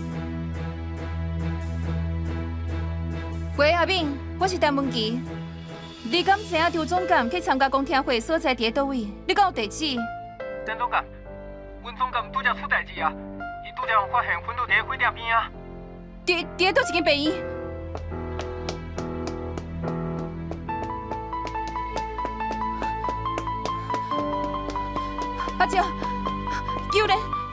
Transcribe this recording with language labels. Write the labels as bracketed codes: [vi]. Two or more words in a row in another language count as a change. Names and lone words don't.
[nan] 喂，阿炳，我是陈文琪。你敢知影张总监去参加公听会所在伫倒位？你敢有地址？张总监，阮总监拄则出代志啊！伊拄则发现昏倒伫火鼎边啊！伫倒一间病院？阿姐，有人！